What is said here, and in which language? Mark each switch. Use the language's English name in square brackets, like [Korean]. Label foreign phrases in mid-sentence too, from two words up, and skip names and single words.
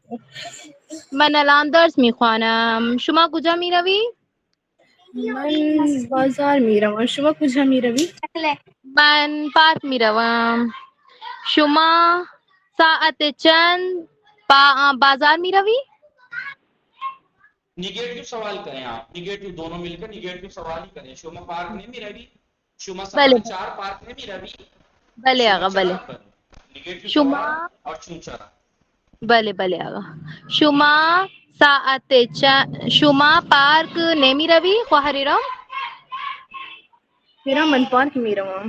[Persian] من الان درس میخوانم. شما کجا میروی؟ من بازار میروم. شما کجا میروی؟ من پارک میروم. شما ساعت چند بازار میروی؟ [Urdu] نگیٹو سوال کریں آپ، نگیٹو دونوں مل کر نگیٹو سوال ہی کریں. [Persian] شما پارک نہیں می روی؟ شما بله. ساعت 4 پارک نہیں می روی؟ بله آقا بله. [Urdu] نگیٹو [Persian] شما [Urdu] سوال اور چونچرا. [Persian] بله بله آقا. شما ساعت شما پارک نمی روی خواهر ایران؟ ایران من پارک میروم.